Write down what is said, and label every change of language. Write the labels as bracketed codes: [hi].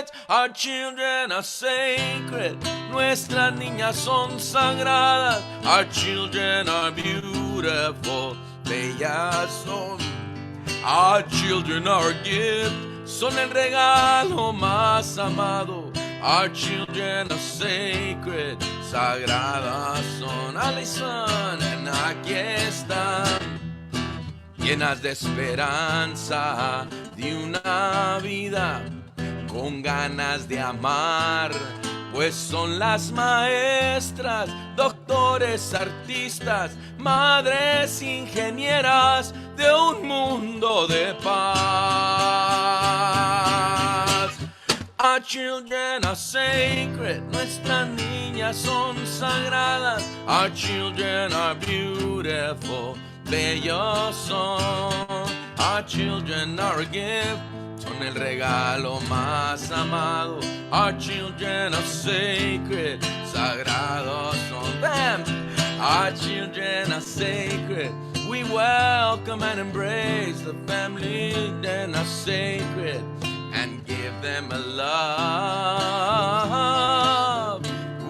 [en] Our children are sacred, [es] nuestras niñas son sagradas. [en] Our children are beautiful, [es] bellas son. [en] Our children are a gift, [es] son el regalo más amado. [en] Our children are sacred, [es] sagradas son. Alison, [en] and [es] aquí están, llenas de esperanza, de una vida con ganas de amar, pues son las maestras, doctores, artistas, madres, ingenieras de un mundo de paz. [en] Our children are sacred, [es] nuestras niñas son sagradas. [en] Our children are beautiful, [es] bellos son. [en] Our children are a gift, [es] son el regalo más amado. [en] Our children are sacred, [es] sagrados son. [en] Bam! Our children are sacred, We welcome and embrace the family that are sacred and give them a love.